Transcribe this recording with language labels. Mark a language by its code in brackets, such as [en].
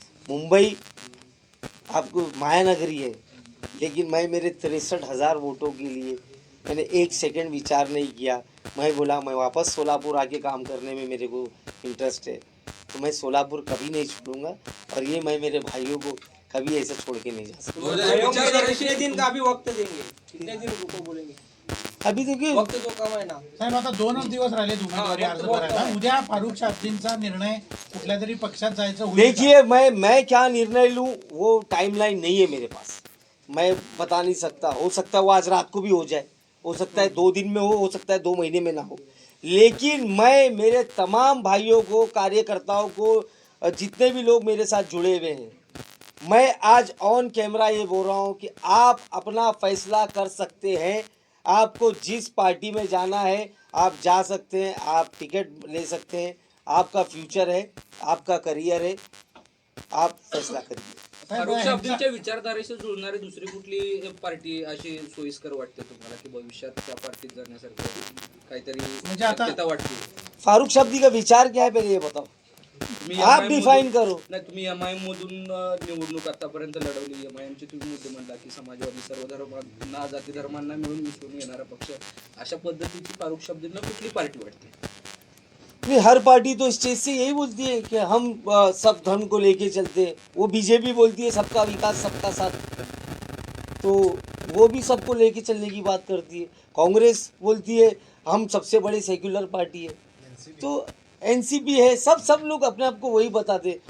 [hi] मुंबई आपको मायानगरी है, लेकिन मैं मेरे 63,000 वोटों के लिए मैंने 1 सेकंड विचार नहीं किया. मैं बोला मैं वापस सोलापुर आके काम करने में मेरे को इंटरेस्ट है, तो मैं सोलापुर कभी नहीं छोड़ूंगा. और ये मैं मेरे भाइयों को कभी ऐसे छोड़ के नहीं जा सकता. 2021 कितने दिन का अभी वक्त देंगे, कितने दिन रुको बोलेंगे? अभी देखिए, वक्त जो कम [mr] आहे ना. साहेब आता 2च दिवस राहिले उमेदवारी अर्ज भरायला. उद्या फारूक शाब्दींचा निर्णय कुठल्या तरी पक्षात जायचं होईल का? [hi] देखिए मैं क्या निर्णय लूँ वो टाइमलाइन नहीं है मेरे पास. मैं बता नहीं सकता. हो सकता है वो आज रात को भी हो जाए, हो सकता है 2 दिन में हो सकता है 2 महीने में ना हो. लेकिन मैं मेरे तमाम भाइयों को, कार्यकर्ताओं को, जितने भी लोग मेरे साथ जुड़े हुए हैं, मैं आज [en] on camera [hi] ये बोल रहा हूँ कि आप अपना फैसला कर सकते हैं. आपको जिस पार्टी में जाना है आप जा सकते हैं, आप टिकट ले सकते हैं, आपका फ्यूचर है, आपका करियर है, आप फैसला करिए. [mr] फारुख शाब्दींच्या विचारधारेशी जुळणारी दुसरी कुठली पार्टी अशी सोयीस्कर वाटते तुम्हाला की भविष्यात त्या पार्टीत जाण्यासारखं काहीतरी म्हणजे आता- शक्यता वाटते? [hi] फारूक शाब्दी का विचार क्या है पहले ये बताओ. [mr] तुम्ही [hi] आप MIM [en] define [mr] मधून- [hi] करो. [mr] नाही, तुम्ही MIM मधून निवडणूक आतापर्यंत लढवली. MIM चे तुम्ही मुद्दे म्हणला की समाजवादी सर्व धर्मांना जाती धर्मांना मिळून मिसळून येणारा पक्ष, अशा पद्धतीची फारुख शाब्दींना कुठली पार्टी वाटते? [hi] नहीं, हर पार्टी तो इस चीज से यही बोलती है कि हम सब धर्म को लेके चलते हैं. वो बीजेपी बोलती है सबका विकास सबका साथ, तो वो भी सबको लेके चलने की बात करती है. कांग्रेस बोलती है हम सबसे बड़े सेक्युलर पार्टी है. तो एनसीपी है, सब लोग अपने आप को वही बताते.